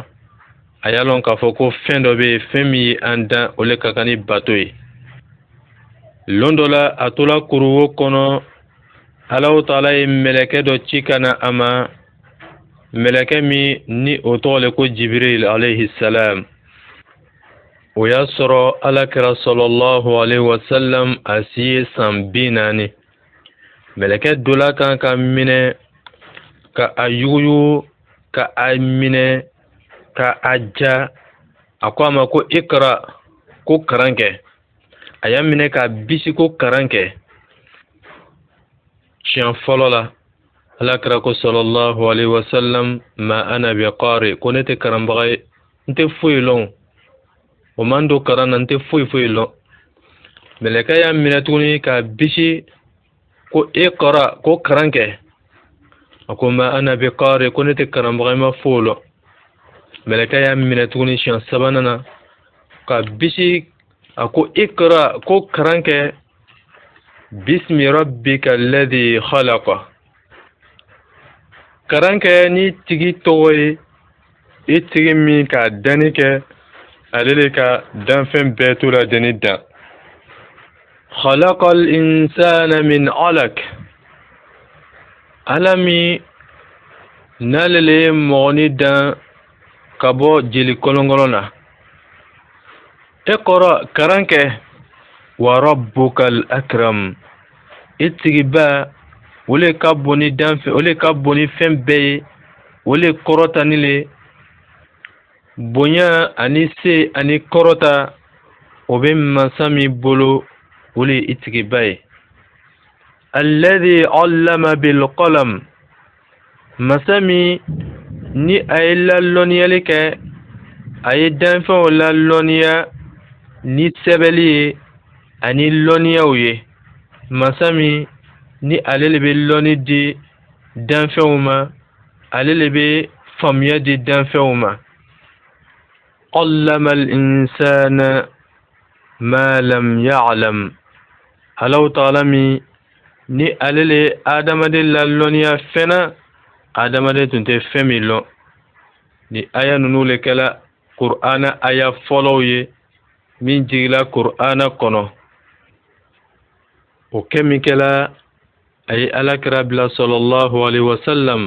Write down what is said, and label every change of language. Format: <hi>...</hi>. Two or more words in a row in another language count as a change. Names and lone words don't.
<bm>A y'a lɔn k'a fɔ ko fɛn dɔ bɛ yen fɛn min ye an dan o le ka kan ni bato ye. Lon dɔ la a tola kuruwo kɔnɔ Allahu Ta'ala ye mɛlɛkɛ dɔ ci ka na a ma. Mɛlɛkɛ min ni o tɔgɔ le ko Jibril</bm> <ar>عليه السلام.</ar> <bm>O y'a sɔrɔ Alakira</bm> <ar>صلى الله عليه وسلم</ar> <bm>a si ye san 40. Mɛlɛkɛ dola kan ka minɛ ka a yuguyugu ka a minɛ ka a ja. A ko a ma ko Ikra ko karan kɛ. A y'a minɛ ka bisi ko karan kɛ. Siɲɛ fɔlɔ la Alakira ko</bm> <ar>صلى الله عليه وسلم ما أنا بقارئ</ar> <bm>ko ne tɛ karanbaga ye, n tɛ foyi lɔn. O man do karan na n tɛ foyi lɔn. Mɛlɛkɛ y'a minɛ tuguni ka bisi ko Iqra ko karan kɛ. A ko ma</bm> <ar>أنا بقارئ</ar> <bm>ko ne tɛ karanbaga ye, ma foyi lɔn. Mɛlɛkɛ y'a minɛ tuguni siɲɛ sabanan na ka bisi a ko Iqra ko karan kɛ.</bm> <ar>بسم ربك الذي خلق.</ar> <bm>Karan kɛ ni tigi tɔgɔ ye i tigi min ka danni kɛ ale de ka danfɛn bɛɛ to la deni dan.</bm> <ar>خلق الإنسان من علق.</ar> <bm>Ala min n'ale le ye mɔgɔni dan ka bɔ jeli kɔlɔnkɔlɔn na.</bm> <ar>Iqra</ar> <bm>karan kɛ.</bm> <ar>وربك الأكرم.</ar> <bm>I tigiba o le ka bon ni danfɛn, o le ka bon ni fɛn bɛɛ ye, o le kɔrɔta ni le. Bonya ani se ani kɔrɔta o bɛ masa min bolo o le i tigiba ye.</bm> <ar>الذي علم بالقلم.</ar> <bm>Masa min ni a ye lalɔniyali kɛ, a ye danfɛnw lalɔniya ni sɛbɛnni ye ani lɔnniyaw ye. masa min ni ale le bɛ lɔnni di danfɛnw ma, ale le bɛ faamuya di danfɛnw ma.</bm> <ar>علم الإنسان ما لم يعلم.</ar> <bm>Allahu ta'ala min ni ale le adamaden la lɔnniya fɛn na, adamaden tun tɛ fɛn min lɔn. Ni aya ninnu le kɛla Kur'ana aya fɔlɔw ye min jigila Kur'ana kɔnɔ. O kɛ min kɛla a ye Alakira bila</bm> <ar>صلى الله عليه وسلم.</ar>